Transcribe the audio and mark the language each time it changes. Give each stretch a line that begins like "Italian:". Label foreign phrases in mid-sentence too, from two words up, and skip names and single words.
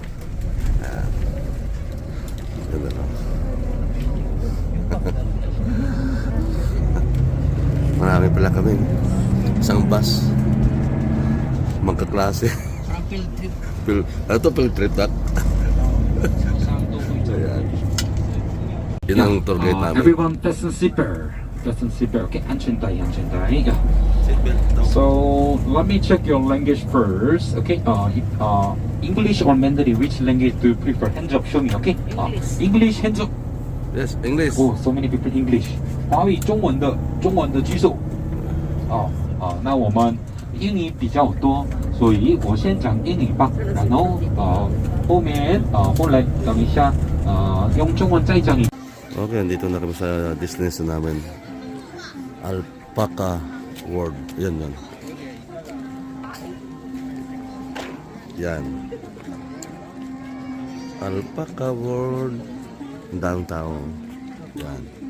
Filipino: Ganda lang. Marami pala kami. Isang bus. Magkaklase. Parang
English: field trip.
Filipino: Ano ito?
English: Field trip,
Filipino: Doc? Ayan. Yun ang tour guide namin.
English: Everyone, fasten seatbelt. Fasten seatbelt.
Chinese: Okay, 安全带, 安全带.
English: So let me check your language first. Okay, English or Mandarin, which language do you prefer? Hands up, show me. Okay, English, hands up. Yes, English. Oh, so many people English.
Chinese: 华语中文的举手。那我们英语比较多，所以我先讲英语吧。然后后来等一下用中文再讲一。
Filipino: Okay, andito na kami sa destination namin. Alpaca World. Yan. Yan. Alpaca World. Ang daming tao. Yan.